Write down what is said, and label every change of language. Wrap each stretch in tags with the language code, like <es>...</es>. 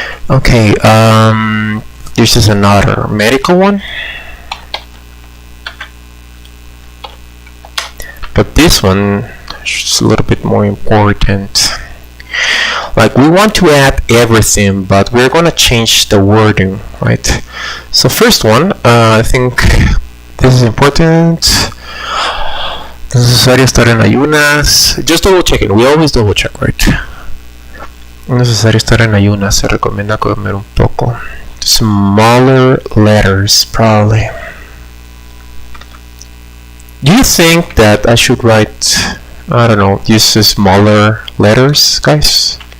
<en>Okay, this is another medical one, but this one is a little bit more important. Like, we want to add everything, but we're gonna change the wording, right? So first one, I think this is important.</en> <es>Necesario estar en ayunas.</es> <en>Just double checking. We always double check, right?</en> <es>Necesario estar en ayunas. Se recomienda comer un poco.</es> <en>Smaller letters, probably. Do you think that I should write, I don't know, use smaller letters, guys?</en>